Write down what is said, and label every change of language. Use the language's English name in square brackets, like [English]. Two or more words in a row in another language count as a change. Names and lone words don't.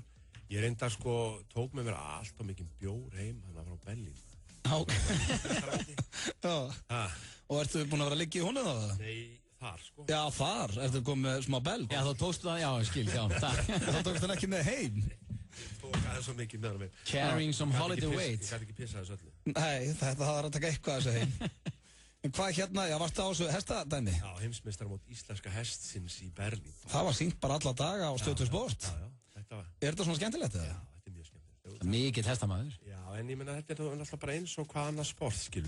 [Icelandic] Ég reyndar tók með mér alltaf mikinn bjór heim, hann frá Berlín. Já. Og ertu búin að vera að liggja í honum þá? Nei, þar Já, þar. Ertu komið með smá belg? Já, þá tókstu það, já, skil, já. Þá tókstu hann ekki með heim? Ég tók aðeins svo mikið með hann með. [English] Carrying some holiday weight. [Icelandic] Ég gæti ekki pissa þessu öllu. Nei, þetta var að taka eitthvað þessu heim. En hvað hérna, já, varstu á þessu hestadæmi? Já, heimsmeistaramót íslenska hestsins í Berlín. Það var sýnt bara alla daga á Stöð 2 Sport. Já, þetta var. Er þetta svona skemmtilegt eða? Já, þetta mjög skemmtilegt. Mikill hestamaður. Já, en ég meina þetta náttúrulega bara eins og hvað annað sport, skilur.